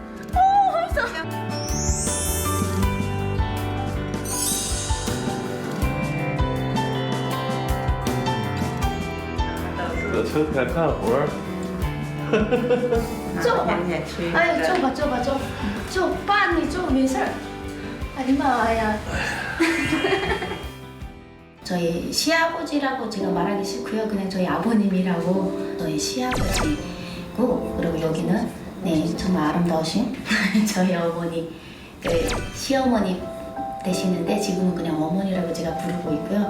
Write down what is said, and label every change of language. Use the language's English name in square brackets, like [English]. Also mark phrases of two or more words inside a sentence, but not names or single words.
[Chinese] 在车台干活儿。坐吧，天天吹。哎，坐吧，坐吧，坐，坐，爸，你坐，没事儿。哎呀妈呀！ [Korean] 저희 시아버지라고 제가 말하기 싫고요. 그냥 저희 아버님이라고 저희 시아버지고 그리고 여기는 네 정말 아름다우신 저희 어머니 그 시어머니 되시는데 지금은 그냥 어머니라고 제가 부르고 있고요.